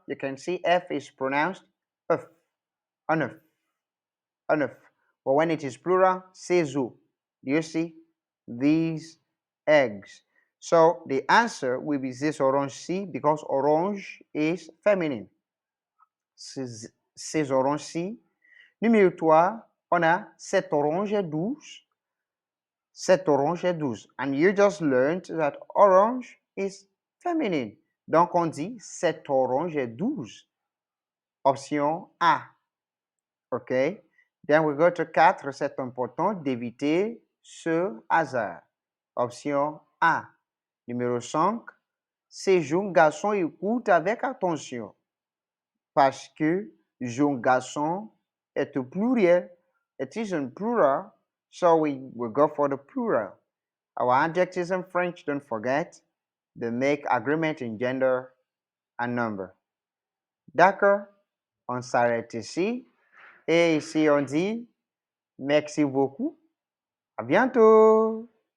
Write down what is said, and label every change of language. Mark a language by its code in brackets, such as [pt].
[en] You can see F is pronounced œuf, an œuf, an œuf. But when it is plural, ces œufs. Do you see? These eggs. So the answer will be this orange C because orange is feminine. [fr] Ces oranges-ci. Numéro 3, on a cette orange est douce. Cette orange est douce. [en] And you just learned that orange is feminine. [fr] Donc on dit cette orange est douce. Option A. OK? Then we go to 4. C'est important d'éviter ce hasard. Option A. Numéro 5. Ces jeunes garçons écoutent avec attention. Parce que jeune garçon est au pluriel. [en] It is in plural, so we will go for the plural. Our adjectives in French, don't forget, they make agreement in gender and number. [fr] D'accord? On s'arrête ici. Et ici, on dit merci beaucoup. À bientôt!